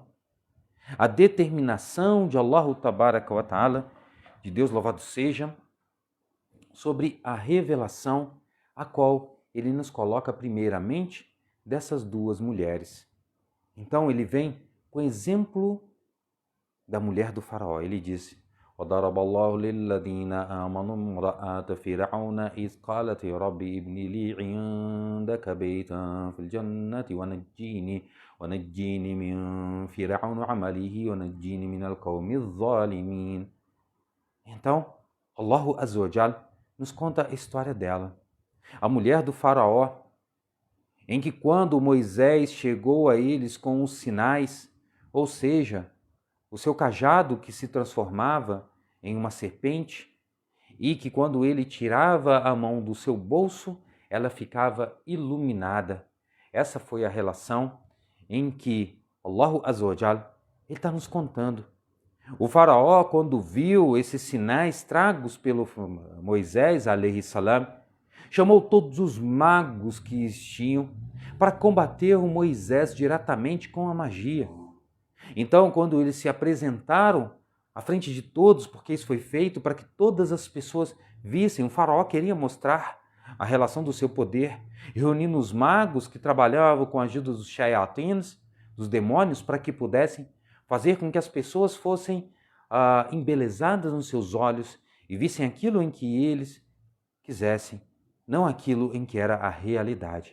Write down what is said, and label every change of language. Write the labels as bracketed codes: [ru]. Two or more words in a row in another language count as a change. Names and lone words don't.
[pt] A determinação de [ar] الله تبارك وتعالى, [pt] de Deus louvado seja, sobre a revelação a qual ele nos coloca primeiramente dessas duas mulheres. Então ele vem com o exemplo da mulher do faraó. Ele diz: [ar] وَضَرَبَ اللَّهُ لِلَّذِينَ آمَنُوا امْرَأَةَ فِرْعَوْنَ إِذْ قَالَتْ رَبِّ ابْنِ لِي عِندَكَ بَيْتًا فِي الْجَنَّةِ ونجيني من فرعون وعمله ونجيني من القوم الظالمين. [pt] Então, [ar] الله عز وجل [pt] nos conta a história dela. a mulher do faraó, em que quando Moisés chegou a eles com os sinais, ou seja, o seu cajado que se transformava em uma serpente, e que quando ele tirava a mão do seu bolso, ela ficava iluminada. Essa foi a relação em que [ar] الله عز وجل, [pt] ele está nos contando. O faraó, quando viu esses sinais tragos pelo Moisés, [ar] عليه السلام, [pt] chamou todos os magos que existiam para combater o Moisés diretamente com a magia. Então, quando eles se apresentaram à frente de todos, porque isso foi feito para que todas as pessoas vissem, o faraó queria mostrar a relação do seu poder, reunindo os magos que trabalhavam com a ajuda dos shayatins, dos demônios, para que pudessem fazer com que as pessoas fossem embelezadas nos seus olhos e vissem aquilo em que eles quisessem, não aquilo em que era a realidade.